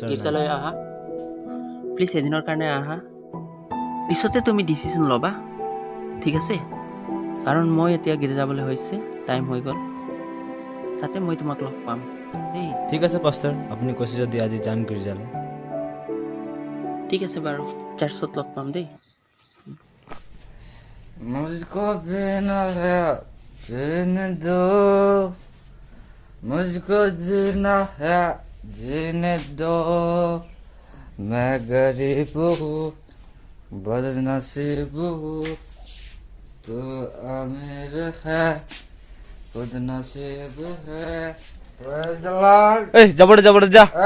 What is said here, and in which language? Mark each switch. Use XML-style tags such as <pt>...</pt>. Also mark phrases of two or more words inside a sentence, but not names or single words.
<as>গীৰ্জালৈ আহা, প্লিজ এদিনৰ কাৰণে আহা। পিছতে তুমি ডিচিশ্যন ল'বা, ঠিক আছে? কাৰণ মই এতিয়া গীৰ্জা যাবলৈ হৈছে, টাইম হৈ গ'ল, তাতে মই তোমাক লগ পাম দেই। ঠিক আছে পাষ্টাৰ, আপুনি কৈছে যদি আজি যাম গীৰ্জালৈ। ঠিক আছে বাৰু, চাৰ্চত লগ পাম দেই।</as> <hi>मुझको जीना है जीने दो, मुझको जीना है जीने दो, मैं गरीब हूँ बदनसीब हूँ, तू अमीर है खुद नसीब है।</hi> <en>Praise the Lord. এই যাবড়ে যা।</en>